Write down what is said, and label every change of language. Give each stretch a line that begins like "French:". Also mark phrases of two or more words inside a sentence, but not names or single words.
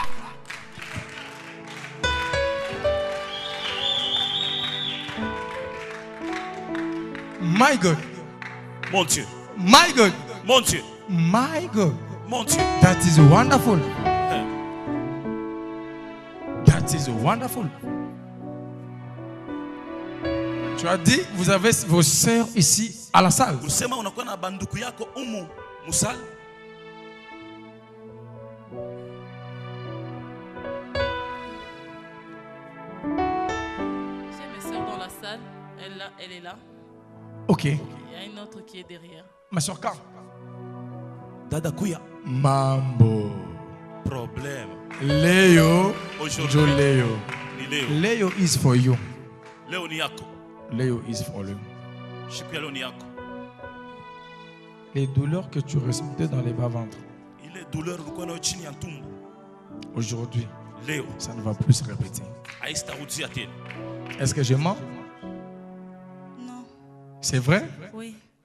English: My God.
French: Mon Dieu.
English: My God.
French: Mon Dieu.
English: My God.
French: Mon Dieu.
English: That is wonderful. That is wonderful.
French: Tu as dit, vous avez vos sœurs ici à la salle. Elle est là. Ok. Il y a une autre qui est derrière. Ma soeur quand?
Swahili: Dada Kuya. Mambo.
French: Problème.
Swahili: Léo.
French: Aujourd'hui.
Swahili: Léo. Léo
English: is for you.
Swahili: Léo ni yako.
English: Léo is for you.
Swahili: Léo ni yako.
French: Les douleurs que tu ressentais dans les bas-ventres. Aujourd'hui, Léo, ça ne va plus se répéter. Est-ce que je mens? Non. C'est vrai? Oui.